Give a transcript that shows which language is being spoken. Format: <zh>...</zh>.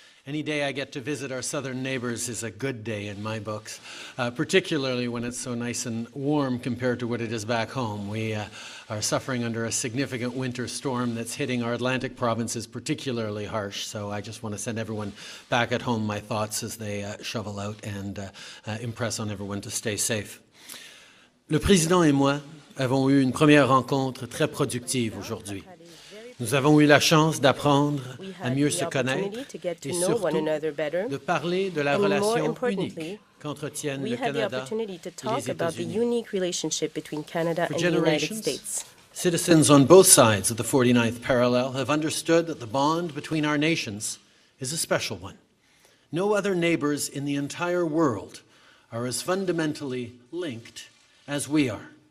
<en>Any day I get to visit our southern neighbors is a good day in my books, particularly when it's so nice and warm compared to what it is back home. We are suffering under a significant winter storm that's hitting our Atlantic provinces particularly harsh, so I just want to send everyone back at home my thoughts as they shovel out and impress on everyone to stay safe.</en> <fr>Le président et moi avons eu une première rencontre très productive aujourd'hui. Nous avons eu la chance d'apprendre à mieux se connaître et surtout de parler de la relation unique qu'entretiennent le Canada et les États-Unis.</fr> <en>For generations, citizens on both sides of the 49th parallel have understood that the bond between our nations is a special one. No other neighbors in the entire world are as fundamentally linked as we are.</en>